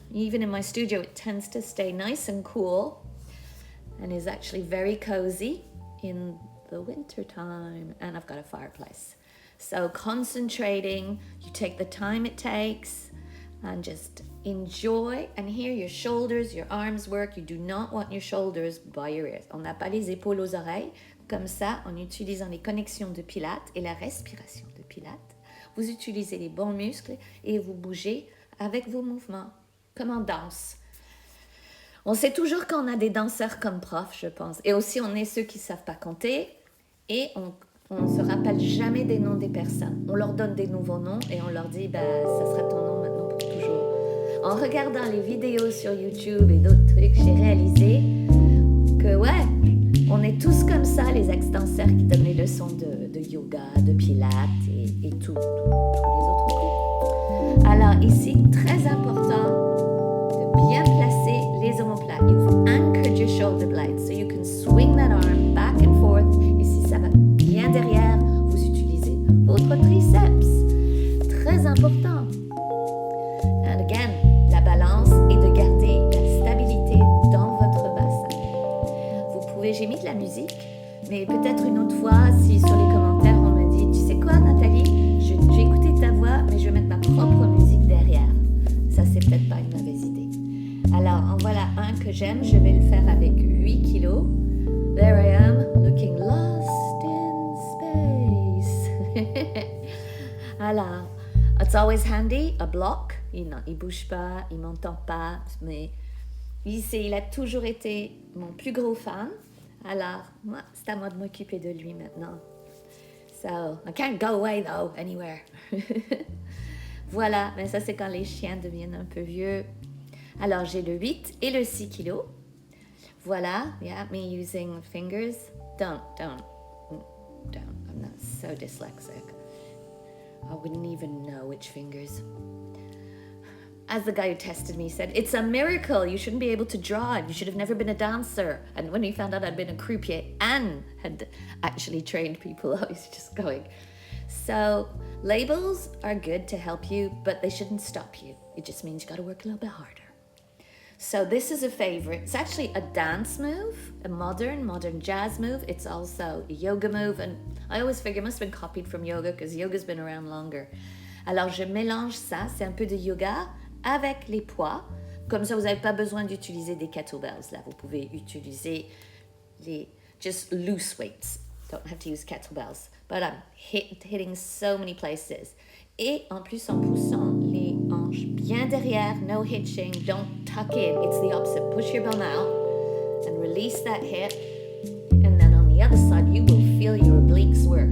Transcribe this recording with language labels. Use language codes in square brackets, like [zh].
[en] Even in my studio, it tends to stay nice and cool and is actually very cozy in the winter time. And I've got a fireplace. So concentrating, you take the time it takes and just enjoy. And here your shoulders, your arms work. You do not want your shoulders by your ears. [fr] On n'a pas les épaules aux oreilles. Comme ça, en utilisant les connexions de Pilates et la respiration de Pilates, vous utilisez les bons muscles et vous bougez avec vos mouvements. Comme en danse. On sait toujours qu'on a des danseurs comme profs, je pense. Et aussi, on est ceux qui ne savent pas compter. Et on ne se rappelle jamais des noms des personnes. On leur donne des nouveaux noms et on leur dit, ça sera ton nom maintenant pour toujours. En regardant les vidéos sur YouTube et d'autres trucs, j'ai réalisé que, on est tous comme ça, les ex-danseurs qui donnent les leçons de yoga, de pilates et tous les autres cours. Alors ici, très important, bien placer les omoplates. [en] You've anchored your shoulder blades so you can swing that arm back and forth. [fr] Et si ça va bien derrière, vous utilisez votre triceps. Très important. [en] And again, [fr] la balance et de garder la stabilité dans votre bassin. Vous pouvez, j'ai mis de la musique, mais peut-être une autre fois, si sur les commentaires on me dit, tu sais quoi Nathalie, je vais écouter ta voix, mais je vais mettre ma propre musique derrière. Ça, c'est peut-être pas une mauvaise idée. Alors, en voilà un que j'aime. Je vais le faire avec 8 kilos. [en] There I am, looking lost in space. Alors, it's always handy, a block. [fr] Il bouge pas, il m'entend pas, mais il a toujours été mon plus gros fan. Alors, moi, c'est à moi de m'occuper de lui maintenant. [en] So, I can't go away though, anywhere. [fr] Voilà, mais ça c'est quand les chiens deviennent un peu vieux. Alors, j'ai le 8 et le 6 kilos. Voilà, [en] yeah, me using fingers. Don't. I'm not so dyslexic. I wouldn't even know which fingers. As the guy who tested me said, it's a miracle. You shouldn't be able to draw. You should have never been a dancer. And when he found out I'd been a croupier and had actually trained people, I was just going. So, labels are good to help you, but they shouldn't stop you. It just means you got to work a little bit harder. So this is a favorite. It's actually a dance move, a modern jazz move. It's also a yoga move. And I always figure it must have been copied from yoga because yoga's been around longer. [fr] Alors, je mélange ça. C'est un peu de yoga avec les poids. Comme ça, vous n'avez pas besoin d'utiliser des kettlebells. Là, vous pouvez utiliser [en] just loose weights. Don't have to use kettlebells. But I'm hitting so many places. [fr] Et en plus, en poussant les hanches bien derrière, [en] no hitching, don't tuck in. It's the opposite. Push your bum out and release that hip. And then on the other side, you will feel your obliques work.